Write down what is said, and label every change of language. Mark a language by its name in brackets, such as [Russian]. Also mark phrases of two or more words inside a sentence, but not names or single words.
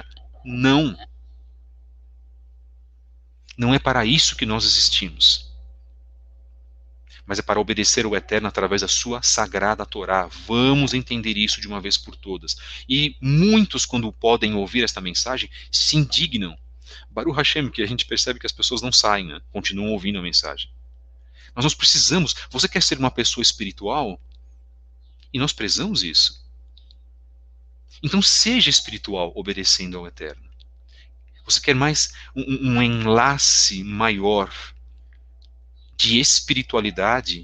[Portuguese] Não. Não é para isso que nós existimos, mas é para obedecer ao Eterno através da sua sagrada Torá. Vamos entender isso de uma vez por todas. E muitos, quando podem ouvir esta mensagem, se indignam. [Hebrew] ברוך השם, [Portuguese] que a gente percebe que as pessoas não saem, né? Continuam ouvindo a mensagem. Mas nós precisamos. Você quer ser uma pessoa espiritual? E nós prezamos isso. Então seja espiritual obedecendo ao Eterno. Você quer mais um enlace maior de espiritualidade?